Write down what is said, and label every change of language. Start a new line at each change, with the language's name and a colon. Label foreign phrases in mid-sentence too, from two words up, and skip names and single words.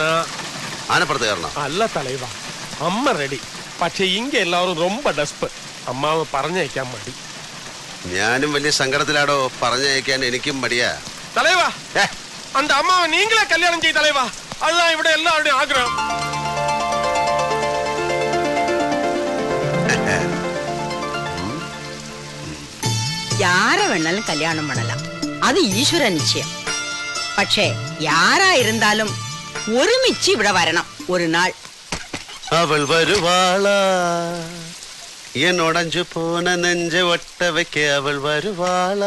Malayalam: ആനപ്പുറത്ത് കയറണം. അല്ല തലൈവ, അമ്മ റെഡി. പക്ഷെ ഇങ്ങ എല്ലാവരും ரொம்ப ഡെസ്പ്. അമ്മാവ് പറഞ്ഞയക്കാൻ മടി. ഞാനും വലിയ സങ്കടത്തിലാടോ. പറഞ്ഞയക്കാൻ എനിക്കും മടിയാ. തലൈവ, അന്റെ അമ്മാവ് നീങ്ങളെ കല്യാണം ചെയ്യ തലൈവ. അതാ ഇവിടെ എല്ലാവരുടെയും ആഗ്രഹം.
Tamil: யார வேணாலும் கல்யாணம் பண்ணலாம், அது ஈஸ்வர நிச்சயம்.
Malayalam: പക്ഷേ
Tamil: யாரா இருந்தாலும்
Malayalam: ഒരുമിച്ച് ഇവിടെ വരണം ഒരു നാൾ.
Tamil: அவள் வருவாளா என்னோடு அஞ்சு போன நெஞ்ச ஒட்ட வைக்க அவள் வருவாளா.